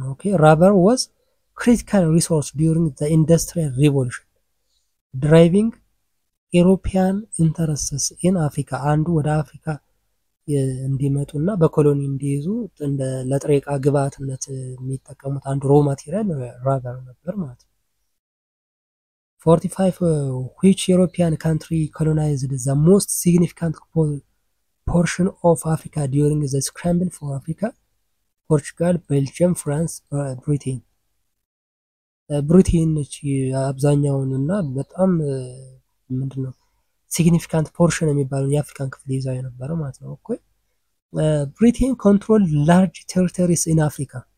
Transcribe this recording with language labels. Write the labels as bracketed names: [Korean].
[English] Okay, rubber was critical resource during the Industrial Revolution, driving European interests in Africa and [Amharic] ወደ አፍሪካ እንዲመጡና በኮሎኒ እንዲይዙ እንደ ለጥሬ ዕቃ ግብዓትነት የሚጠቀሙት አንዱ ሮ ማቴሪያል ራበር ነበር ማለት ነው። [English] 45. Which European country colonized the most significant portion of Africa during the scramble for Africa? [Amharic] ፖርቹጋል፣ ቤልጅየም፣ ፍራንስ፣ ብሪቴን። ብሪቴን ነች አብዛኛውን እና በጣም ምንድነው ሲግኒፊካንት ፖርሽን የሚባለው የአፍሪካን ክፍል ይዛ የነበረ ማለት ነው። [English] ኦኬ ብሪቴን ኮንትሮል ላርጅ ቴሪቶሪስ ኢን አፍሪካ።